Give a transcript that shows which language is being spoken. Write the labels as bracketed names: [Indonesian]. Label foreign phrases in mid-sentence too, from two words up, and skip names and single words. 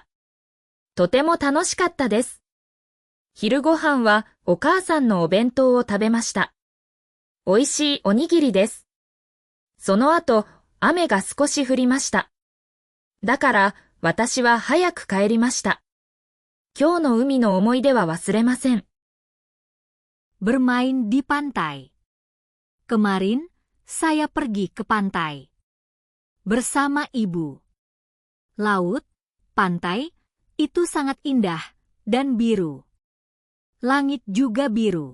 [Japanese] とても楽しかったです。昼ご飯はお母さんのお弁当を食べました。おいしいおにぎりです。その後、雨が少し降りました。だから私は早く帰りました。今日の海の思い出は忘れません。 [Indonesian] Bermain di pantai. Kemarin, saya pergi ke pantai. Bersama ibu. Laut, pantai, itu sangat indah dan biru. Langit juga biru.